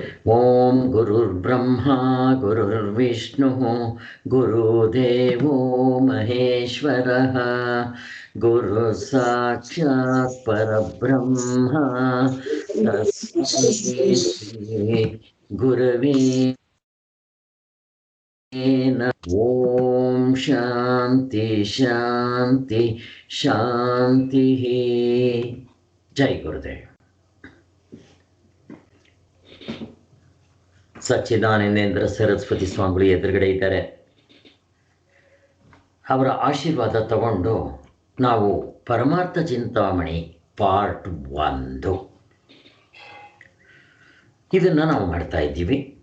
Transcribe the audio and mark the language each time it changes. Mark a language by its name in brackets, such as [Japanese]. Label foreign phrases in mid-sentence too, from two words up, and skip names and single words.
[Sanskrit] ओम गुरुर्ब्रह्मा गुरुर्विष्णु गुरुदेवो महेश्वरः गुरु साक्षात् परब्रह्म तस्मै श्री गुरवे नमः। ओम शांति शांति शांति। जय गुरुदेव। [Kannada] ಸಚ್ಚಿದಾನಂದೇಂದ್ರ ಸರಸ್ವತಿ ಸ್ವಾಮಿಗಳು ಎದುರುಗಡೆ ಇದ್ದಾರೆ. ಅವರ ಆಶೀರ್ವಾದ ತಗೊಂಡು ನಾವು ಪರಮಾರ್ಥ ಚಿಂತಾಮಣಿ ಪಾರ್ಟ್ 1 ಇದನ್ನು ನಾವು ಮಾಡ್ತಾ ಇದ್ದೀವಿ.